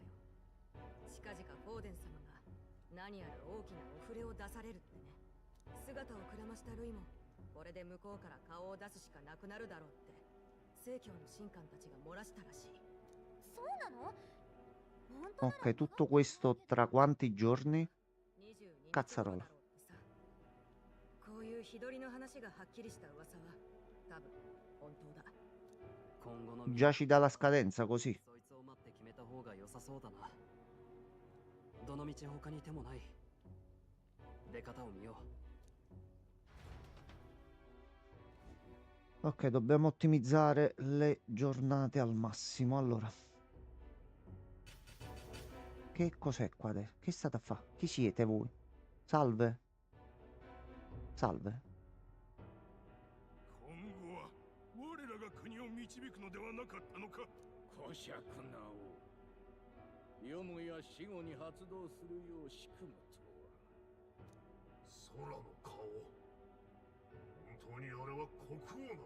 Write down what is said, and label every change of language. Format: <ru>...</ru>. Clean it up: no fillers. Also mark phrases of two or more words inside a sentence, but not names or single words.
<ja>近々フォーデン様が何やら大きなお触れを出されるってね。姿をくらましたルイもこれで向こうから顔を出すしかなくなるだろうって正教の神官たちが漏らしたらしい。そうなの？本当なら</ja> <it>Ok, tutto questo tra quanti giorni? 22 Cazzarola</it> <ja>日後だろうってさ。こういう日取りの話がはっきりした噂は多分本当だ。今後の</ja> <it>Già ci dà la scadenza così.</it> <ja>そいつを待って決めた方が良さそうだな。どの道他に手もない。出方を見よう。</ja> <it>Ok, dobbiamo ottimizzare le giornate al massimo. Allora, che cos'è qua adesso? Che state a fare? Chi siete voi? Salve. Salve.</it> <ja>今後は我らが国を導くのではなかったのか。小釈なお、よもや死後に発動するよう仕組むとは。空の顔、本当にあれは国王なのか。</ja>